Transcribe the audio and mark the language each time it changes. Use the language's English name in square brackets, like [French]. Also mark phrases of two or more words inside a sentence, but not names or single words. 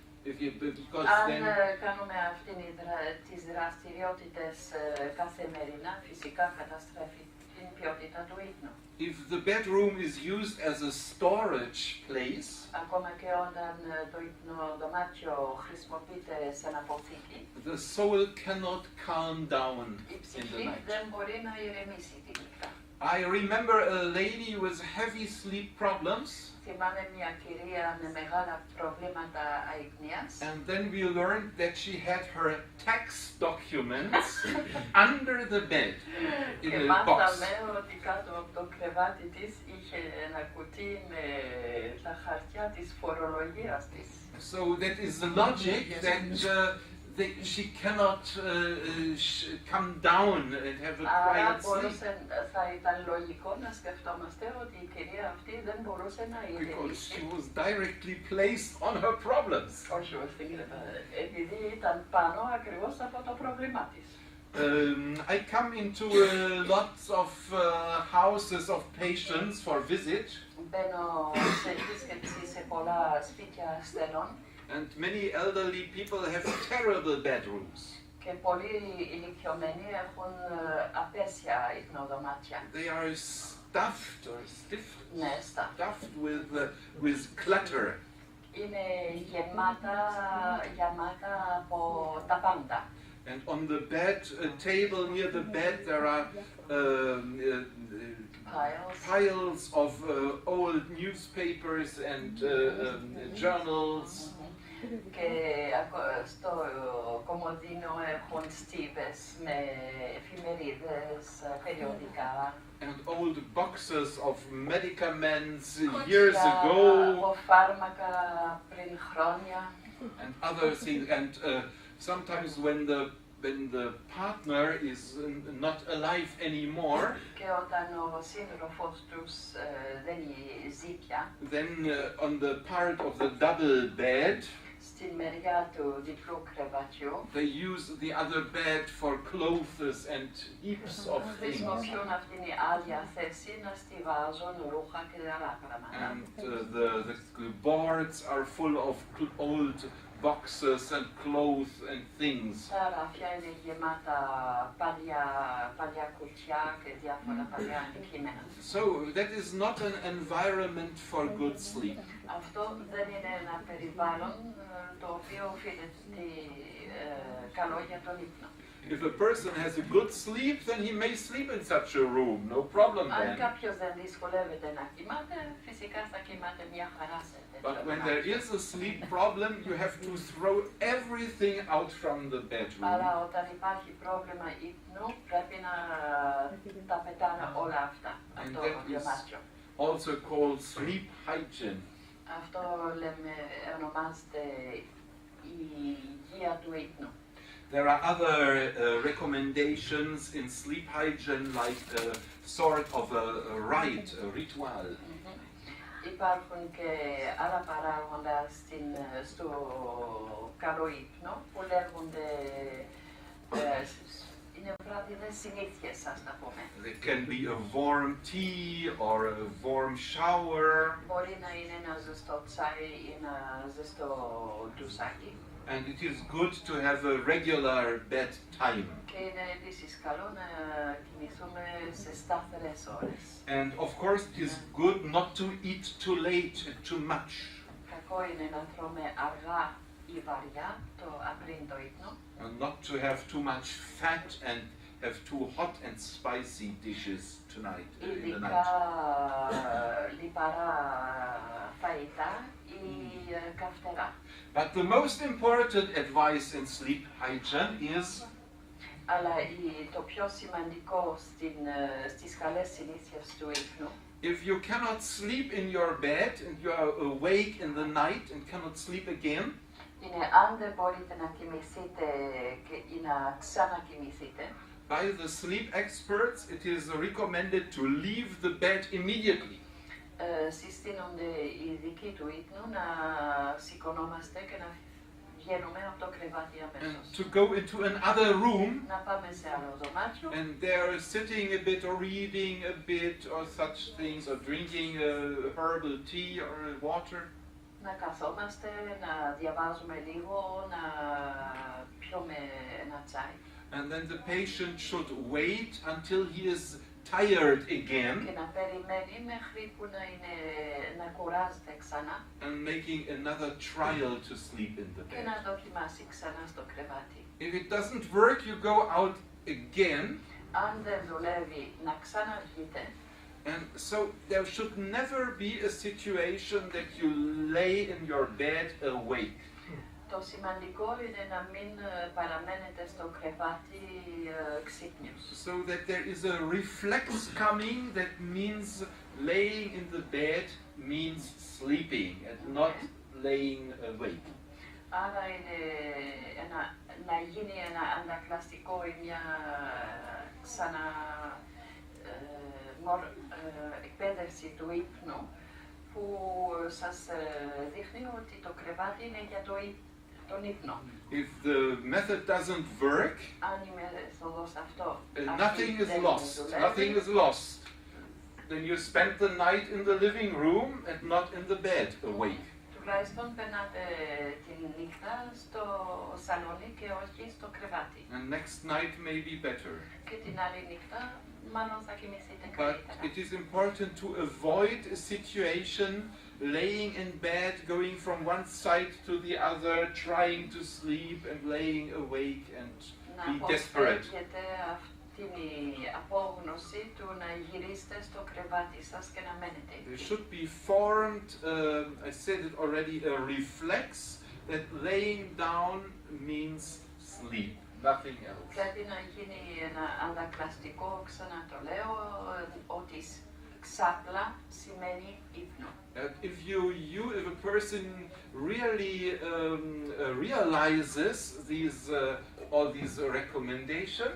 [English] Because [Greek] Αν [English] then [Greek] κάνουμε τις δραστηριότητες καθημερινά, φυσικά καταστρέφει την ποιότητα του ύπνου. [English] if the bedroom is used as a storage place, [Greek] Ακόμα και όταν το υπνοδωμάτιο χρησιμοποιείται σαν αποθήκη, [English] the soul cannot calm down [Greek] η [English] in the [Greek] ψυχή [English] night. [Greek] δεν μπορεί να ηρεμήσει τη νύχτα. [English] I remember a lady with heavy sleep problems, [Greek] Θυμάμαι μια κυρία με μεγάλα προβλήματα αϊπνίας. [English] and then we learned that she had her tax documents under the bed in [Greek] Και [English] a box. [Greek] μάθαμε ότι κάτω από το κρεβάτι της είχε ένα κουτί με τα χαρτιά της φορολογίας της. [English] So that is the logic that she cannot come down and have a [Greek] Άρα [English] quiet sleep. [Greek] θα ήταν λογικό να σκεφτόμαστε ότι η κυρία αυτή δεν μπορούσε να [English] Because [Greek] ηρεμήσει. [English] she was directly placed on her problems. [Greek] Όχι, επειδή ήταν πάνω ακριβώς από το πρόβλημά της. [English] I come into lots of houses of patients for visit, [Greek] Μπαίνω σε επίσκεψη σε πολλά σπίτια ασθενών [English] and many elderly people have terrible bedrooms. [Greek] και πολλοί ηλικιωμένοι έχουν απέσια υπνοδωμάτια. [English] They are stuffed or stiffed, [Greek] Ναι, στα. [English] stuffed with clutter. [Greek] Είναι γεμάτα από τα πάντα. [English] And on the bed table near the bed there are piles of old newspapers and journals. [Greek] Και στο κομμωδίνο έχουν στίβες με εφημερίδες, περιοδικά. [English] And old boxes of medicaments years ago, [Greek] Από φάρμακα πριν χρόνια. [English] and other things. And sometimes when the partner is not alive anymore, [Greek] Και όταν ο σύντροφος τους δεν ζει πια, [English] then on the part of the double bed, [Greek] στην μεριά του διπλού κρεβατιού, [English] they use the other bed for clothes and heaps of things. [Greek] χρησιμοποιούν αυτήν η άδεια θέση να στιβάζουν ρούχα και άλλα πράγματα. [English] And the boards are full of old boxes and clothes and things. [Greek] Τα ράφια είναι γεμάτα παλιά κουτιά και διάφορα παλιά αντικείμενα. [English] So that is not an environment for good sleep. [Greek] Αυτό δεν είναι ένα περιβάλλον το οποίο οφείλεται καλό για τον ύπνο. [English] If a person has a good sleep, then he may sleep in such a room, no problem [Greek] Αν [English] then. [Greek] κάποιος δεν δυσκολεύεται να κοιμάται, φυσικά θα κοιμάται μια χαρά σε τέτοιο [English] But when there [Greek] δωμάτιο. [English] is a sleep problem, you have to throw everything out from the bedroom. [Greek] Άρα όταν υπάρχει πρόβλημα ύπνου, πρέπει να τα πετάνε όλα αυτά από [English] And [Greek] το [English] that is [Greek] δωμάτιο. [English] also called sleep hygiene. [Greek] Αυτό ονομάζεται η υγεία του ύπνου. [English] There are other recommendations in sleep hygiene, like a sort of a rite, a ritual. [Greek] Υπάρχουν και άλλα παράγοντα στο καλό ύπνο που λέγονται είναι βράδινες συνήθειες, ας τα πούμε. [English] There can be a warm tea or a warm shower. [Greek] Μπορεί να είναι ένα ζεστό τσάι ή ένα ζεστό ντουσάκι. [English] And it is good to have a regular bedtime. [Greek] Και είναι επίσης καλό να κοιμηθούμε σε σταθερές ώρες. [English] And of course it is good not to eat too late and too much. [Greek] Κακό είναι να τρώμε αργά ή βαριά πριν το ύπνο. [English] And not to have too much fat and have too hot and spicy dishes tonight, in the [Greek] Ειδικά [English] night. [Greek] λιπαρά φαΐτα ή καυτερά. [English] But the most important advice in sleep hygiene is [Greek] Αλλά το πιο σημαντικό στις καλές συνήθειες του ύπνου, [English] if you cannot sleep in your bed and you are awake in the night and cannot sleep again, [Greek] είναι αν δεν μπορείτε να κοιμηθείτε ή να ξανακοιμηθείτε, [English] by the sleep experts it is recommended to leave the bed immediately. [Greek] Συστήνονται οι ειδικοί του ύπνου να σηκωνόμαστε και να βγαίνουμε από το κρεβάτι [English] And [Greek] αμέσως. [English] to go into another room [Greek] Να πάμε σε άλλο δωμάτιο [English] and there sitting a bit or reading a bit or such things or drinking a herbal tea or water. [Greek] να καθόμαστε, να διαβάζουμε λίγο, να πιούμε ένα τσάι. [English] And then the patient should wait until he is tired again [Greek] Και να περιμένει μέχρι που να κουράζεται ξανά [English] and making another trial to sleep in the [Greek] και να [English] bed. [Greek] δοκιμάσει ξανά στο κρεβάτι. [English] If it doesn't work, you go out again. [Greek] Αν δεν δουλεύει, να ξαναβγείτε. [English] And so there should never be a situation that you lay in your bed awake. [Greek] Το σημαντικό είναι να μην παραμένετε στο κρεβάτι ξύπνιος. [English] So that there is a reflex coming that means laying in the bed means sleeping and not laying awake. [Greek] Άρα είναι να γίνει ένα αντακλαστικό ή μια εκπαίδευση του ύπνου που σας δείχνει ότι το κρεβάτι είναι για τον ύπνο. [English] If the method doesn't work, [Greek] Αν η μέθοδος αυτό [English] nothing is lost. Nothing is lost. Then you spend the night in the living room and not in the bed awake. [Greek] Τουλάχιστον περνάτε τη νύχτα στο σαλόνι και όχι στο κρεβάτι. [English] And next night may be better. [Greek] Και την άλλη νύχτα μάλλον θα κοιμηθείτε [English] But [Greek] καλύτερα. [English] it is important to avoid a situation laying in bed, going from one side to the other, trying to sleep and laying awake and [Greek] Να [English] be desperate. [Greek] αποφεύγετε την απόγνωση του να γυρίσετε στο κρεβάτι σας και να μένετε [English] There [Greek] εκεί. [English] should be formed, I said it already, a reflex that laying down means sleep, nothing else. [Greek] Πρέπει να γίνει ένα αντακλαστικό, ξανά το λέω, ότι ξάπλα σημαίνει ύπνο. [English] If a person really realizes all these recommendations,